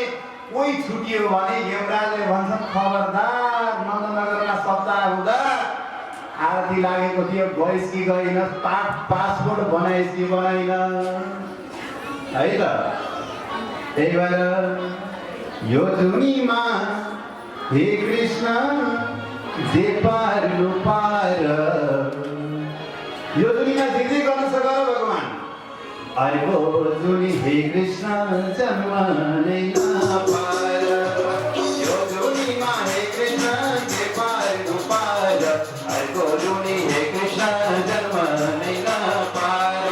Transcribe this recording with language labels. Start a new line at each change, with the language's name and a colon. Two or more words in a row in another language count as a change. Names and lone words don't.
Nepali: कोही छुटियो भने यमराजले भन्छन् खबरदार, नन्दनगरमा सप्ताह हुँदा आरती लागेको थियो, गइस् कि गइन, पासपोर्ट बनाइस् कि बनाइन है त। त्यही भएर यो दुनियाँमा हे कृष्ण जे पार पार, यो दुनियाँ जे गर्न सक्छ भगवान अर्को जुनी हे कृष्ण जन्म नै नपार। यो दुनियाँमा हे कृष्ण जे पार पार, अर्को जुनी हे कृष्ण जन्म नै नपार।